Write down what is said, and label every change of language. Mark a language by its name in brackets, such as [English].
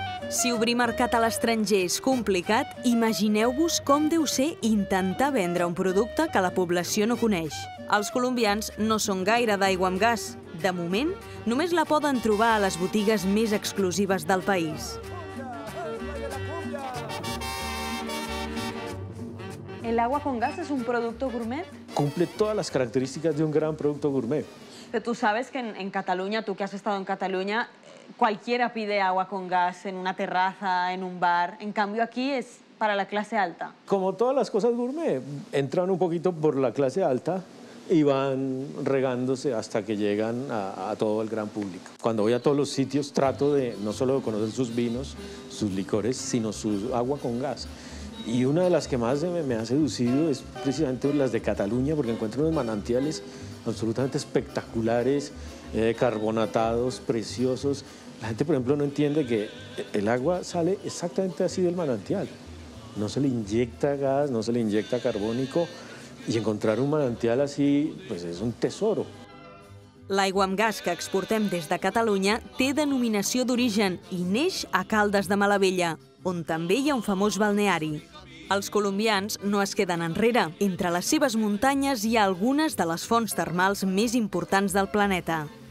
[Catalan] Si obrir mercat a l'estranger és complicat, imagineu-vos com deu ser intentar vendre un producte que la població no coneix. Els colombians no són gaire d'aigua amb gas. De moment, només la poden trobar a les botigues més exclusives del país. [Spanish] ¿El agua con gas es un producto gourmet? Cumple todas las características de un gran producto gourmet. Pero tú sabes que en Cataluña, tú que has estado en Cataluña, cualquiera pide agua con gas en una terraza, en un bar. En cambio, aquí es para la clase alta. Como todas las cosas gourmet, entran un poquito por la clase alta y van regándose hasta que llegan a todo el gran público. Cuando voy a todos los sitios trato de no solo conocer sus vinos, sus licores, sino su agua con gas. Y una de las que más me ha seducido es precisamente las de Cataluña, porque encuentro unos manantiales absolutamente espectaculares, carbonatados, preciosos. La gente, por ejemplo, no entiende que el agua sale exactamente así del manantial. No se le inyecta gas, no se le inyecta carbónico, y encontrar un manantial así, pues es un tesoro. [Catalan] L'aigua amb gas que exportem des de Catalunya té denominació d'origen i neix a Caldes de Malavella, on també hi ha un famós balneari. Els colombians no es queden enrere. Entre les seves muntanyes hi ha algunes de les fonts termals més importants del planeta.